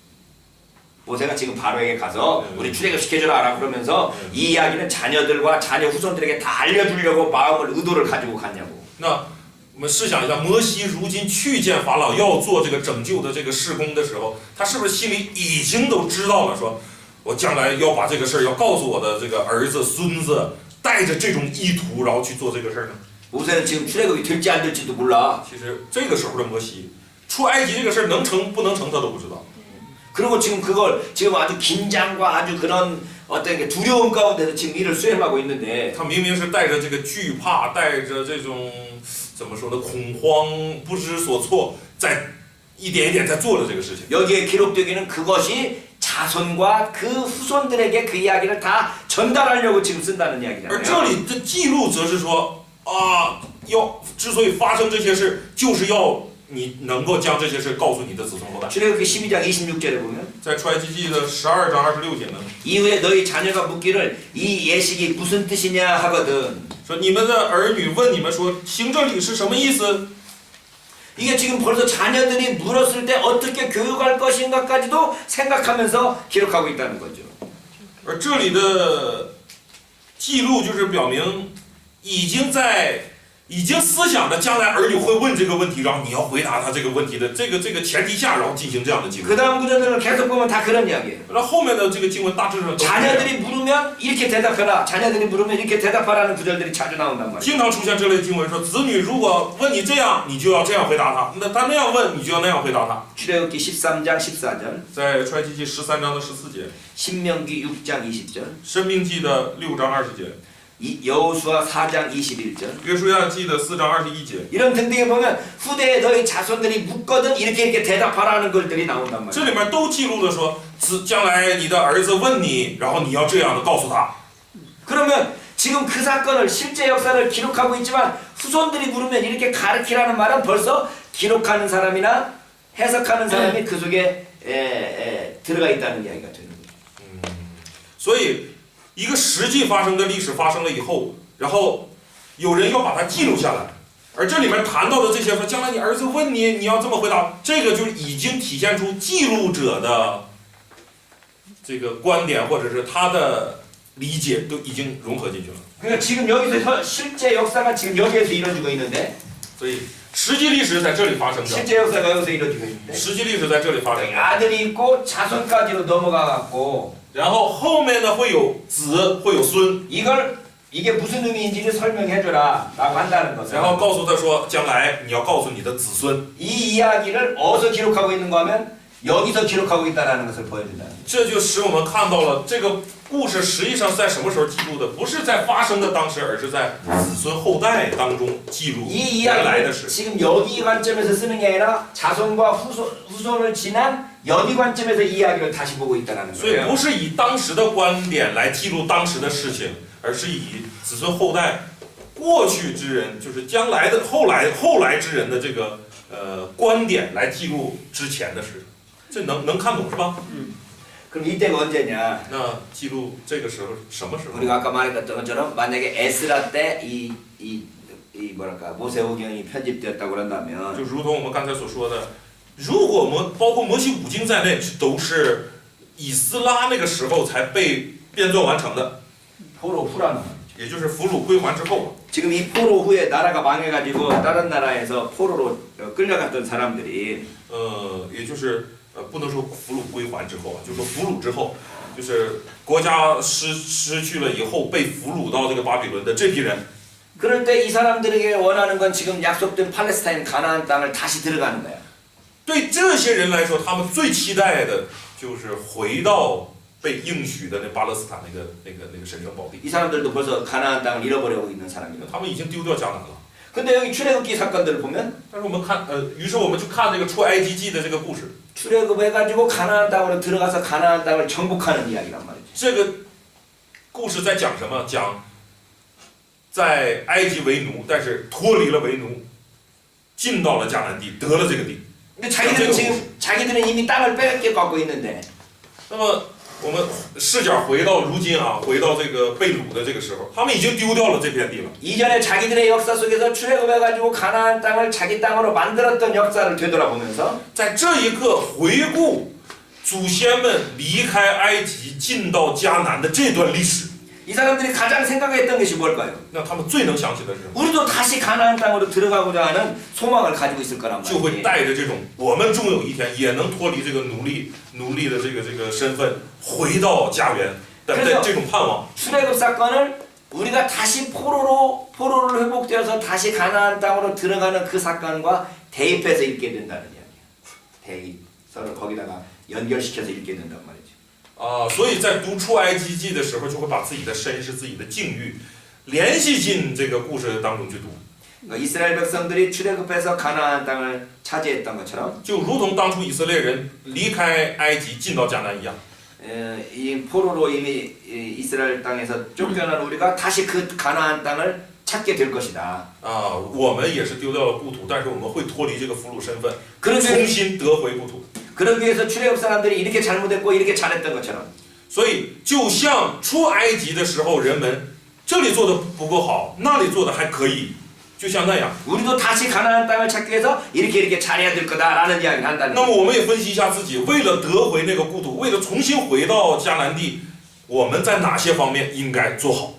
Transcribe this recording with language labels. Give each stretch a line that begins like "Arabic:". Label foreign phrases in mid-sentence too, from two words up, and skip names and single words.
Korean: 모세가 지금 바로에게 가서 우리 출애굽 시켜주라 그러면서 이 이야기는 자녀들과 자녀 후손들에게 다 알려주려고 마음을 의도를 가지고 갔냐고.
Chinese: 那我们试想一下，摩西如今去见法老，要做这个拯救的这个事工的时候，他是不是心里已经都知道了说，我将来要把这个事儿要告诉我的这个儿子、孙子，带着这种意图，然后去做这个事儿呢？
Korean: 모세는 지금 출애굽이 될지 안 될지도 몰라.
Chinese: 其实这个时候的摩西，出埃及这个事儿能成不能成他都不知道。
Korean: 그리고 지금 그걸 지금 아주 긴장과 아주 그런 어떤 게 두려움 가운데서 지금 일을 수행하고 있는데
Chinese: 他明明是带着这个惧怕，带着这种怎么说呢，恐慌、不知所措，在一点一点在做了这个事情。
Korean: 여기에 기록되기는 그것이 자손과 그 후손들에게 그 이야기를 다 전달하려고 지금 쓴다는
Chinese: 而这
Korean: 이야기잖아요.
Chinese: 里的记录则是说啊，之所以发生这些事，就是要你能够将这些事告诉你的子孙后代。
Korean: 출애굽기 12장 26절에 보면
Chinese: 在出埃及记的12章26节呢，
Korean: 이후에 너희 자녀가 묻기를 이 예식이 무슨 뜻이냐 하거든.
Chinese: 说你们的儿女问你们说，行这礼是什么意思？
Korean: 이게 지금 벌써 자녀들이 물었을 때 어떻게 교육할 것인가까지도 생각하면서 기록하고 있다는 거죠.
Chinese: 而这里的记录就是表明，已经思想着将来儿女会问这个问题，然后你要回答他这个问题的这个前提下，然后进行这样的记录。
Korean: 그 다음 구절들을 계속 보면 다 그런 이야기예요.
Chinese: 然后后面的这个经文大致上都是这样
Korean: 자녀들이 물으면 이렇게 대답해라. 자녀들이 물으면 이렇게 대답하라는 구절들이 자주 나온단 말이에요.
Chinese: 经常出现这类经文说，子女如果问你这样，你就要这样回答他；那他那样问，你就要那样回答他。
Korean: 출애굽기 13장 14절,
Chinese: 在出埃及记13章的14节，
Korean: 신명기 6장 20절,
Chinese: 申命记的6章20节，
Korean: 여호수아 4장 21절.
Chinese: 约书亚记的4章21节，
Korean: 이런 등등에 보면 후대에 너희 자손들이 묻거든 이렇게 대답하라는 것들이 나온단
Chinese: 这
Korean: 말이에요.
Chinese: 里面都记录了说，将来你的儿子问你，然后你要这样的告诉他。
Korean: 그러면 지금 그 사건을 실제 역사를 기록하고 있지만 후손들이 물으면 이렇게 가르치라는 말은 벌써 기록하는 사람이나 해석하는 사람이 그 속에 들어가 있다는 이야기가 되는 거죠.
Chinese: 所以，一个实际发生的历史发生了以后，然后有人要把它记录下来，而这里面谈到的这些说，将来你儿子问你，你要这么回答，这个就是已经体现出记录者的这个观点或者是他的理解都已经融合进去了。
Korean: 그러니까 지금 여기서 실제 역사가 지금 여기에서 이루어지고 있는데
Chinese: 所以，实际历史在这里发生的，
Korean: 실제 역사가 여기서 이루어지고 있는데
Chinese: 实际历史在这里发生的。
Korean: 아들이 있고 자손까지로 넘어가 갖고
Chinese: 然后后面呢会有子，会有孙，
Korean: 이게 무슨 의미인지를 설명해줘라라고 한다는 것은
Chinese: 然后告诉他说，将来你要告诉你的子孙。
Korean: 이 이야기를 어디서 기록하고 있는가 하면 여기서 기록하고 있다는 것을 보여준다는 거예요.
Chinese: 这就使我们看到了这个故事实际上在什么时候记录的？不是在发生的当时，而是在子孙后代当中记录
Korean: 이
Chinese: 原来的
Korean: 이야기를
Chinese: 事。
Korean: 지금 여기 관점에서 쓰는 게 아니라 자손과 후손을 지난 여기 관점에서 이 이야기를 다시 보고 있다는
Chinese: 所以
Korean: 거예요.
Chinese: 不是以当时的观点来记录当时的事情，而是以子孙后代过去之人，就是将来的后来之人的这个观点来记录之前的事。这能看懂是吧？
Korean: 그럼 이때가 언제냐?
Chinese: 那记录这个时候什么时候？
Korean: 우리가 아까 말했던 것처럼 만약에 에스라 때 이 뭐랄까 모세오경이 편집되었다고 그런다면
Chinese: 就如同我们刚才所说的，如果包括摩西五经在内，都是以斯拉那个时候才被编纂完成的，
Korean: 포로 후라는
Chinese: 也就是俘虏归还之后。
Korean: 지금 이 포로 후에 나라가 망해가지고 다른 나라에서 포로로 끌려갔던 사람들이
Chinese: 也就是不能说俘虏归还之后啊，就说俘虏之后，就是国家失去了以后被俘虏到这个巴比伦的这批人。
Korean: 그럴 때 이 사람들에게 원하는 건 지금 약속된 팔레스타인 가나안 땅을 다시 들어가는 거야.
Chinese: 对这些人来说，他们最期待的就是回到被应许的那巴勒斯坦那个神圣宝地。
Korean: 이 사람들도 벌써 가나안 땅을 잃어버리고 있는 사람이거든.
Chinese: 他们已经丢掉迦南了。
Korean: 근데 여기 출애굽기 사건들을 보면
Chinese: 但是我们看，于是我们去看这个出埃及记的这个故事。
Korean: 출애굽해가지고 가나안 땅으로 들어가서 가나안 땅을 정복하는 이야기란 말이지.
Chinese: 这个故事在讲什么？讲在埃及为奴，但是脱离了为奴，进到了迦南地，得了这个地。
Korean: 근데 자기들은 이미 땅을 빼앗겨 갖고 있는데.
Chinese: 那么我们视角回到如今啊，回到这个被掳的这个时候，他们已经丢掉了这片地了。
Korean: 이전에 자기들의 역사 속에서 출애굽해가지고 가나안 땅을 자기 땅으로 만들었던 역사를 되돌아보면서
Chinese: 在这一刻回顾祖先们离开埃及进到迦南的这段历史，
Korean: 이 사람들이 가장 생각했던 것이 뭘까요?
Chinese: 那他们最能想起的是什么？
Korean: 우리도 다시 가나안 땅으로 들어가고자 하는 소망을 가지고 있을 거란
Chinese: 就会
Korean: 말이에요.
Chinese: 带着这种我们终有一天也能脱离这个奴隶的这个身份，回到家园的这种盼望。
Korean: 출애굽 사건을 우리가 다시 포로를 회복되어서 다시 가나안 땅으로 들어가는 그 사건과 대입해서 읽게 된다는 이야기야. 대입. 서로 거기다가 연결시켜서 읽게 된단 말이죠.
Chinese: 所以在读出埃及记的时候，就会把自己的身世、自己的境遇联系进这个故事当中去读。
Korean: 이스라엘 백성들이 출애굽해서 가나안 땅을 차지했던 것처럼
Chinese: 就如同当初以色列人离开埃及进到迦南一样。
Korean: 이 포로로 이미 이스라엘 땅에서 쫓겨난 우리가 다시 그 가나안 땅을 찾게 될 것이다.
Chinese: 我们也是丢掉了故土，但是我们会脱离这个俘虏身份，
Korean: 그러기
Chinese: 重新得回故土。
Korean: 그러기 위해서 출애굽 사람들이 이렇게 잘못했고 이렇게 잘했던 것처럼
Chinese: 所以，就像出埃及的时候，人们这里做的不够好，那里做的还可以，就像那样。
Korean: 우리도 다시 가나안 땅을 찾기 위해서 이렇게 잘해야 될 거다라는 이야기를 한다는
Chinese: 那
Korean: 거예요.
Chinese: 么，我们也分析一下自己，为了得回那个故土，为了重新回到迦南地，我们在哪些方面应该做好？